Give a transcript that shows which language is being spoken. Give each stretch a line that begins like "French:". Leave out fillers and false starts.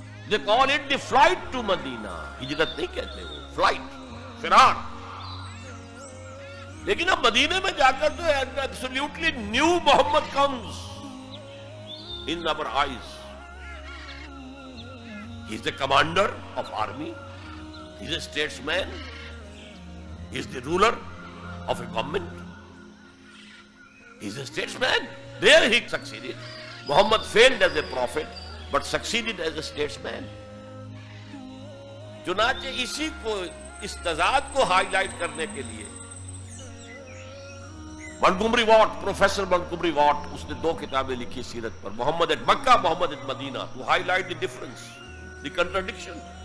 English: They call it the flight to Medina.
Hindi: हिजरत नहीं कहते वो, फ्लाइट, फिरार। लेकिन अब मदीने में जाकर तो
English: Absolutely new Muhammad comes in our eyes. He is the commander of army. He is a statesman. He is the ruler of a government. He is a statesman. There he succeeded. Muhammad failed as a prophet, but succeeded as a statesman.
Hindi: चुनाचे इसी को, इस तजाद को highlight करने के लिए मंटगोमरी what, professor मंटगोमरी what, उसने 2 किताबें लिखी सीरत पर, Mohammad eight Mecca, Mohammad eight Medina,
English: To highlight the difference, the contradiction.